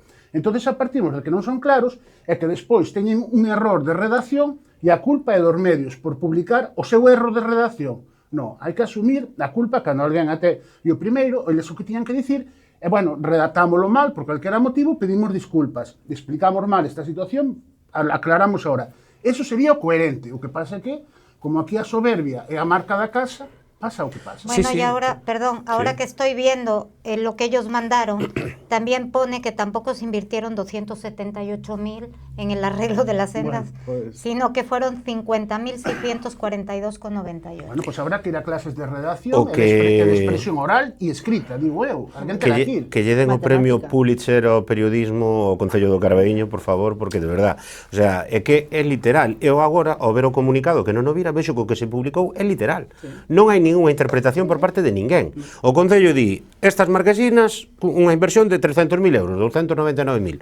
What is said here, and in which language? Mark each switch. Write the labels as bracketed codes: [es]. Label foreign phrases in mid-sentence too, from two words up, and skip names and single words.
[gl] Entonces, a partimos de que non son claros, é que despois teñen un error de redacción e a culpa é dos medios por publicar o seu erro de redacción. Non, hai que asumir a culpa cando alguén até... E o primeiro, eles o que tiñan que dicir é, bueno, redactámoslo mal por calquera motivo, pedimos disculpas, explicamos mal esta situación, aclaramos ahora. Eso sería o coherente. O que pasa é que, como aquí a soberbia é a marca da casa, pasa o que pasa. [es] Bueno, Sí, sí. y ahora, perdón, ahora Sí. que estoy viendo lo que ellos mandaron, también pone que tampoco se invirtieron 278.000 en el arreglo de las sendas, Bueno, pues- sino que fueron 50.642,98. Bueno, pues habrá que ir a clases de redacción [gl] O que- e de expresión oral e escrita, digo eu. Alguén Que terá lle, que ir. que lle den o premio Matemática. Pulitzer ao periodismo ao Concello do Carballiño, por favor, porque [es] de verdad, o sea, [gl] é que é literal. Eu agora, ao ver o comunicado que non o vira, vexo que o que se publicou é literal. Non hai ningunha interpretación por parte de ninguén. O Concello di, estas marquesinas, unha inversión de 300.000 euros, 299.000.